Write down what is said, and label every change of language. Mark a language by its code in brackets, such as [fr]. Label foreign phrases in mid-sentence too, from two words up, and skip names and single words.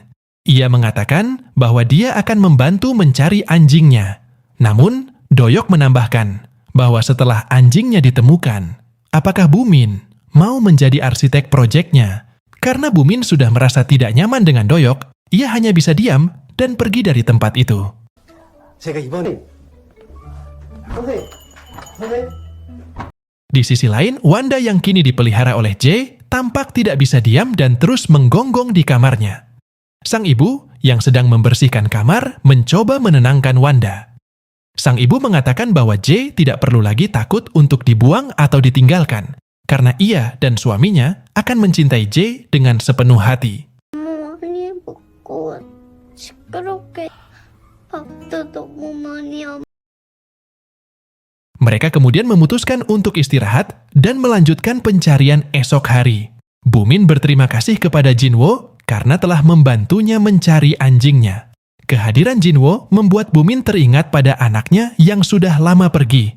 [id] Ia mengatakan bahwa dia akan membantu mencari anjingnya. Namun, Doyok menambahkan bahwa setelah anjingnya ditemukan, apakah Bumin mau menjadi arsitek proyeknya? Karena Bumin sudah merasa tidak nyaman dengan Doyok, ia hanya bisa diam dan pergi dari tempat itu. [ko] 제가 이번에 선생님. [id] Di sisi lain, Wanda yang kini dipelihara oleh Jay tampak tidak bisa diam dan terus menggonggong di kamarnya. Sang ibu yang sedang membersihkan kamar mencoba menenangkan Wanda. Sang ibu mengatakan bahwa Jay tidak perlu lagi takut untuk dibuang atau ditinggalkan, karena ia dan suaminya akan mencintai Jay dengan sepenuh hati. [ko] 많이 먹고 시끄럽게 밥도 너무 많이 안 [id] Mereka kemudian memutuskan untuk istirahat dan melanjutkan pencarian esok hari. Bumin berterima kasih kepada Jinwo karena telah membantunya mencari anjingnya. Kehadiran Jinwo membuat Bumin teringat pada anaknya yang sudah lama pergi.